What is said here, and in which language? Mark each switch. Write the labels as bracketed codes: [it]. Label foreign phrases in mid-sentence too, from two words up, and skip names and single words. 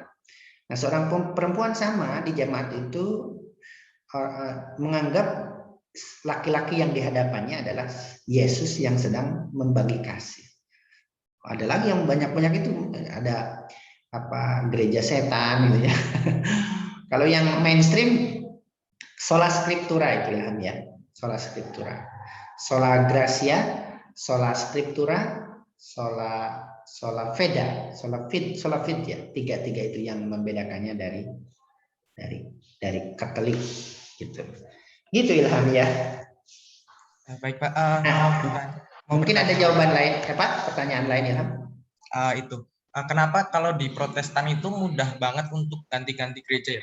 [id] Nah, seorang perempuan sama di jemaat itu menganggap laki-laki yang di hadapannya adalah Yesus yang sedang membagi kasih. Ada lagi yang banyak-banyak itu, ada gereja setan gitu ya. Kalau yang mainstream [la] sola scriptura [id] itu ya, [la] sola scriptura, sola gratia, sola scriptura, sola fide, sola fide ya. [id] Tiga itu yang membedakannya dari Katolik gitu. Gitu Ilham ya. Baik Pak. Mungkin ada jawaban lain, pertanyaan lain Ilham? Itu. Kenapa kalau di Protestan itu mudah banget untuk ganti-ganti gereja ya?